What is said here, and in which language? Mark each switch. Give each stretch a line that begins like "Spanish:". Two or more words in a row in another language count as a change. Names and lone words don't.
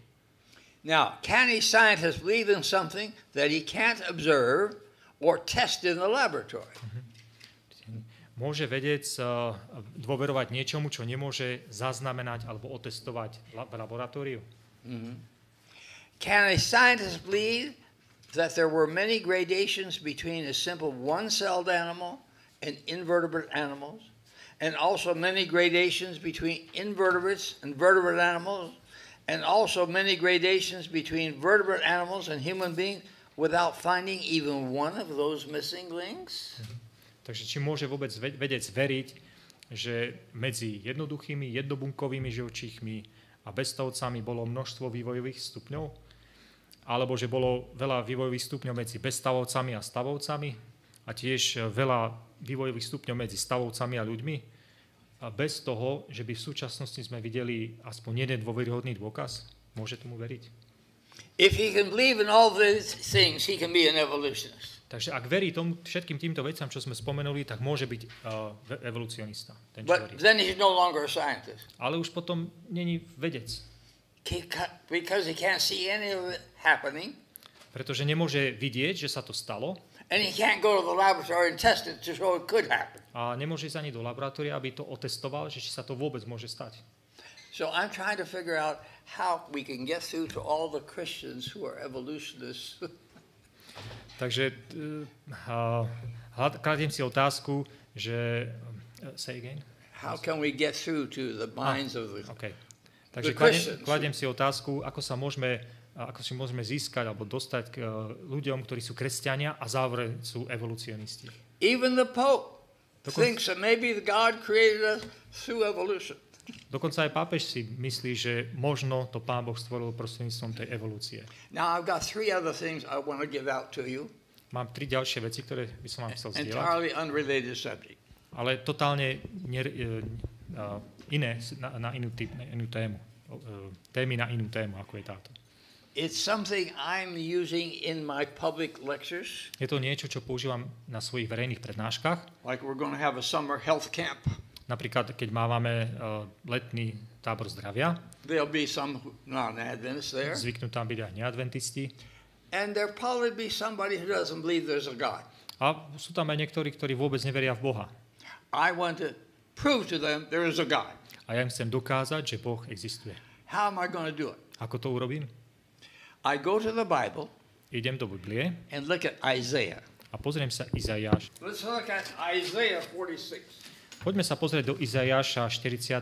English: Now, can a scientist believe in something that he can't observe or test in the laboratory?
Slovak: Môže vedec dôverovať niečomu, čo nemôže zaznamenať alebo otestovať v laboratóriu?
English: Can a scientist believe that there were many gradations between a simple one-celled animal and invertebrate animals, and also many gradations between invertebrates and vertebrate animals, and also many gradations between vertebrate animals and human beings without finding even one of those missing links?
Slovak: Takže či môže vôbec vedec veriť, že medzi jednoduchými, jednobunkovými živočíchmi a bezstavcami bolo množstvo vývojových stupňov? Alebo že bolo veľa vývojových stupňov medzi bezstavovcami a stavovcami a tiež veľa vývojových stupňov medzi stavovcami a ľuďmi? A bez toho, že by v súčasnosti sme videli aspoň jeden dôveryhodný dôkaz? Môže tomu veriť?
English: If he can believe in all these things, he can be an evolutionist.
Slovak: Takže ak verí tomu, všetkým týmto veciam, čo sme spomenuli, tak môže byť evolucionista. Ten, čo
English: But
Slovak: verí.
English: then he's no longer a scientist.
Slovak: Ale už potom není vedec.
English: Because he can't see any of it happening.
Slovak: Pretože nemôže vidieť, že sa to stalo.
English: And he can't go to the laboratory and test it to show it could happen.
Slovak: A nemôže ísť ani do laboratória, aby to otestoval, že či sa to vôbec môže stať.
English: So I'm trying to figure out how we can get through to all the Christians who are evolutionists.
Slovak: Takže kladiem si otázku, že...
English: say again? How can we get through to the minds of the... Okay.
Slovak: Takže kladiem si otázku, ako si môžeme získať alebo dostať k ľuďom, ktorí sú kresťania a zároveň sú evolucionisti.
English: Even the Pope thinks that maybe God created us through evolution.
Slovak: Dokonca aj pápež si myslí, že možno to Pán Boh stvoril prostredníctvom tej evolúcie.
English: Now I've got 3 other things I want to give out to you.
Slovak: Mám 3 ďalšie veci, ktoré by som vám chcel zdieľať.
English: Entirely unrelated subject.
Slovak: Ale totálne iné na inú tému. Témy na inú tému, ako je táto.
English: It's something I'm using in my public lectures.
Slovak: Je to niečo, čo používam na svojich verejných prednáškach.
English: Like we're going to have a summer health camp.
Slovak: Napríklad, keď máme letný tábor zdravia.
English: There'll be some non-Adventists there.
Slovak: Zvyknú tam byť aj neadventisti.
English: And there'll probably be somebody who doesn't believe there's a God.
Slovak: A sú tam aj niektorí, ktorí vôbec neveria v Boha.
English: I want to prove to them there is a God.
Slovak: A ja im chcem dokázať, že Boh existuje.
English: How am I going to do it?
Slovak: Ako to urobím?
English: I go to the Bible.
Slovak: Idem do Biblie.
English: And look at Isaiah.
Slovak: A pozriem sa Izaiáš.
English: Let's look at Isaiah 46.
Slovak: Poďme sa pozrieť do Izaiáša 46.